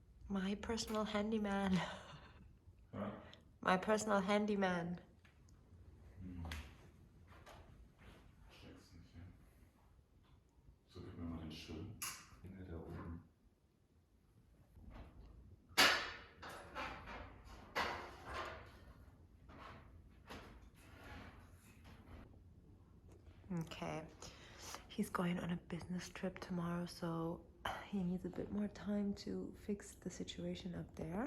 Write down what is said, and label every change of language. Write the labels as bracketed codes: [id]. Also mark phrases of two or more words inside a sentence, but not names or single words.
[en] My personal handyman. [de] Ja? [en] My personal handyman. [de] Steck's nicht hin. So, gib mir mal den Schirm. Hinter da oben. Okay. [en] He's going on a business trip tomorrow, so he needs a bit more time to fix the situation up there.